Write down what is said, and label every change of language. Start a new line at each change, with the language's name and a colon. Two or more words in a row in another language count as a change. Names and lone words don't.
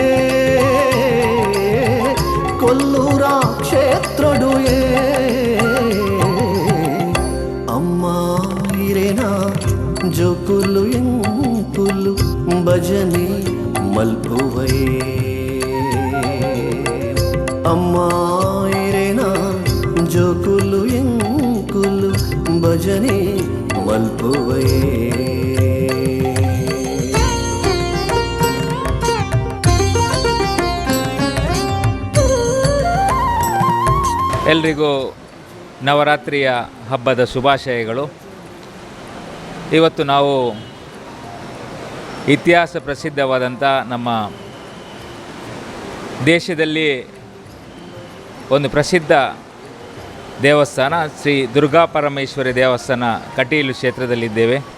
Tulu: ಕೊಲ್ಲೂರ ಕ್ಷೇತ್ರಡುಯೇ ಅಮ್ಮ ಇರೇನಾ ಜೋಕುಲು ಎಂಕುಲು ಭಜನೆ ಮಲ್ಪುವಯೇ ಅಮ್ಮ ಇರೇನಾ ಜೋಕುಲು ಎಂಕುಲು ಭಜನೆ ಮಲ್ಪುವಯೇ.
Kannada: ಎಲ್ರಿಗೂ ನವರಾತ್ರಿಯ ಹಬ್ಬದ ಶುಭಾಶಯಗಳು. ಇವತ್ತು ನಾವು ಇತಿಹಾಸ ಪ್ರಸಿದ್ಧವಾದಂಥ ನಮ್ಮ ದೇಶದಲ್ಲಿ ಒಂದು ಪ್ರಸಿದ್ಧ ದೇವಸ್ಥಾನ ಶ್ರೀ ದುರ್ಗಾ ಪರಮೇಶ್ವರಿ ದೇವಸ್ಥಾನ ಕಟೀಲು ಕ್ಷೇತ್ರದಲ್ಲಿದ್ದೇವೆ.